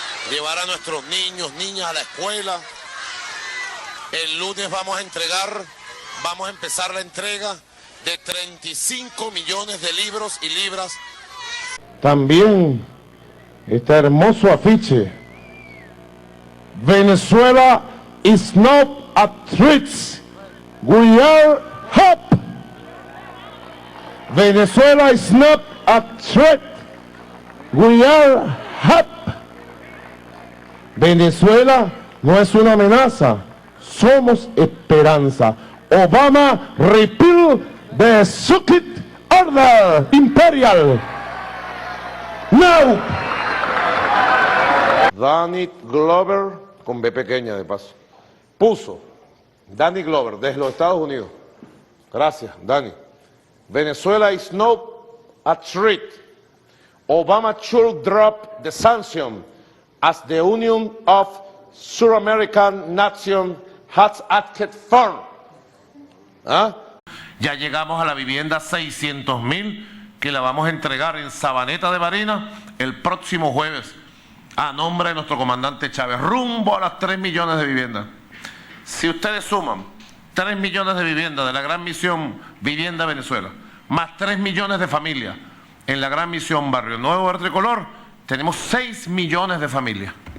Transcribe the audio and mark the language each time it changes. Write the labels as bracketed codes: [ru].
[es] Llevar a nuestros niños, niñas a la escuela. El lunes vamos a empezar la entrega de 35 millones de libros y libras. También este hermoso afiche. [en] Venezuela is not a threat. We are hope. Venezuela is not a threat. We are hope. [es] Venezuela no es una amenaza. Somos esperanza. [en] Obama repeal the Secret Order Imperial. Now. [es] Danny Glover, con B pequeña de paso, puso, Danny Glover, desde los Estados Unidos. Gracias, Danny. [en] Venezuela is not a threat. Obama should drop the sanction as the Union of Sur-American Nations has acted for. [es] Ya llegamos a la vivienda 600.000 que la vamos a entregar en Sabaneta de Barinas el próximo jueves a nombre de nuestro comandante Chávez, rumbo a las 3 millones de viviendas. Si ustedes suman 3 millones de viviendas de la gran misión Vivienda Venezuela, más 3 millones de familias en la gran misión Barrio Nuevo del Tricolor, tenemos 6 millones de familias.